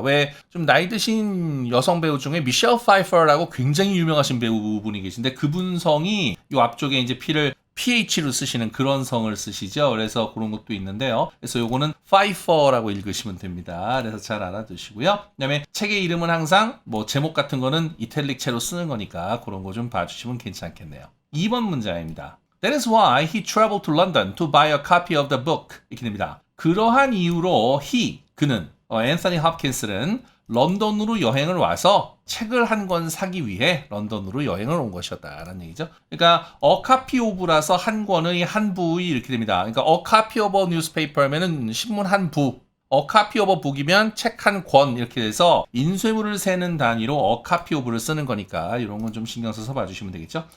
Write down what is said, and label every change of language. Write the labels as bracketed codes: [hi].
[ko] 왜 좀 나이 드신 여성 배우 중에 미셸 파이퍼라고 굉장히 유명하신 배우분이 계신데 그분 성이 요 앞쪽에 이제 P를 PH로 쓰시는 그런 성을 쓰시죠. 그래서 그런 것도 있는데요. 그래서 요거는 파이퍼라고 읽으시면 됩니다. 그래서 잘 알아두시고요. 그다음에 책의 이름은 항상 뭐 제목 같은 거는 이탈릭체로 쓰는 거니까 그런 거 좀 봐주시면 괜찮겠네요. 2번 문장입니다. [en] That is why he traveled to London to buy a copy of the book. [ko] 이렇게 됩니다. 그러한 이유로 그는 앤서니 홉킨스는 런던으로 여행을 와서 책을 한 권 사기 위해 런던으로 여행을 온 것이었다라는 얘기죠. 그러니까 [en] a copy of [ko] 라서 한 권의 한 부의 이렇게 됩니다. 그러니까 [en] a copy of a newspaper [ko] 면은 신문 한 부, [en] a copy of a book [ko] 이면 책 한 권 이렇게 돼서 인쇄물을 세는 단위로 [en] a copy of [ko] 를 쓰는 거니까 이런 건 좀 신경 써서 봐주시면 되겠죠.